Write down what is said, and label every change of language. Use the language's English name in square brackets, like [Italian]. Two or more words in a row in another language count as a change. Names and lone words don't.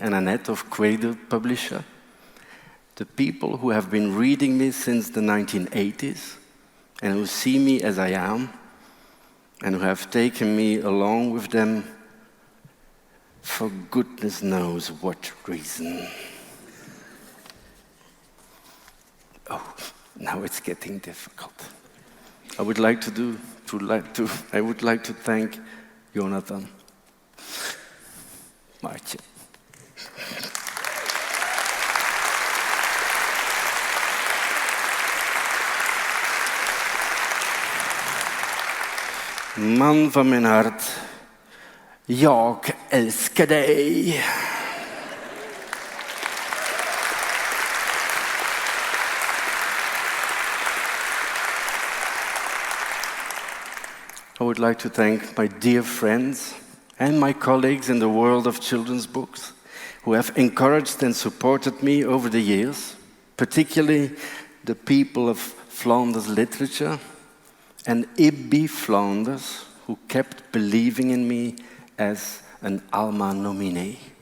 [English] and Annette of Quader Publisher, the people who have been reading me since the 1980s and who see me as I am and who have taken me along with them for goodness knows what reason. Oh, now it's getting difficult. I would like to thank Jonathan, Maartje. [Dutch] Man van mijn hart, [Swedish] jag älskar dig. [English] I would like to thank my dear friends and my colleagues in the world of children's books who have encouraged and supported me over the years, particularly the people of Flanders literature and Ibby Flanders, who kept believing in me as an Alma nominee.